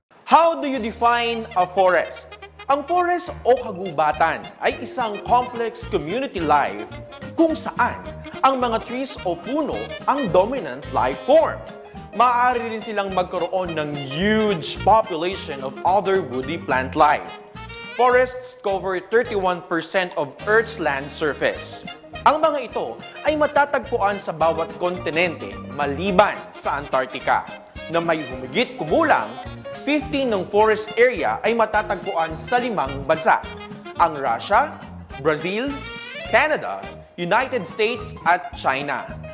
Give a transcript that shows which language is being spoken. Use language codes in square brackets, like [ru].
[en] How do you define a forest? [tl] Ang forest o kagubatan ay isang [en] complex community life [tl] kung saan ang mga trees o puno ang [en] dominant life form. [tl] Maaari rin silang magkaroon ng [en] huge population of other woody plant life. Forests cover 31% of Earth's land surface. [tl] Ang mga ito ay matatagpuan sa bawat kontinente maliban sa Antarctica, na may humigit kumulang 15 ng forest area ay matatagpuan sa 5 bansa: ang Russia, Brazil, Canada, United States at China.